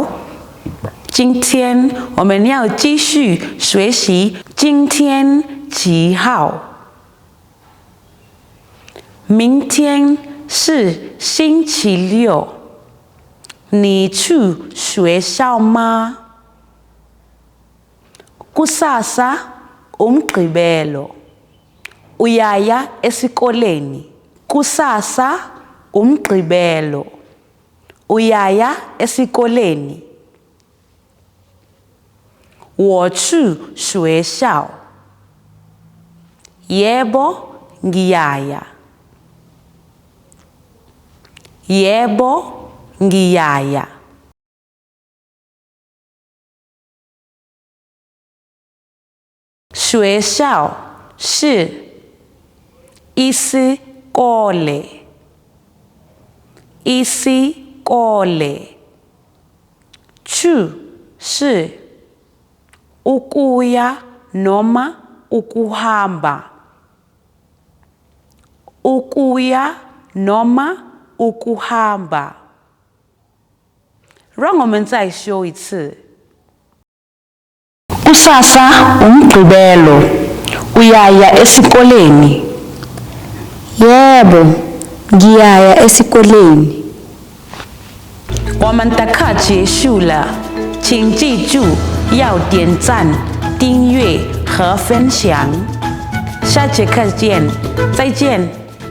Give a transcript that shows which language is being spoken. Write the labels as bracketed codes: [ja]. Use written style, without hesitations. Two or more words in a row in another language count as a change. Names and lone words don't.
[zh] 今天我们要继续学习今天几号。明天是星期六，你去学校吗 ？ [zu] Kusasa umgqibelo. Uyaya esikoleni. Kusasa umgqibelo. Uyaya esikoleni. [zh] 我去学校. [zu] Yebo ngiyaya. Yebo ngiyaya. [zh] 学校是 isikole. [zu] Isikole. [zh] 去是 [zu] ukuya noma ukuhamba. Ukuya noma ukuhamba. [zh] 让我们再说一次。 [zu] Kusasa umgqibelo. Uyaya esikoleni. Yebo, ngiyaya esikoleni. [zh] 我们的课结束了，请记住要点赞、订阅和分享。下节课见，再见。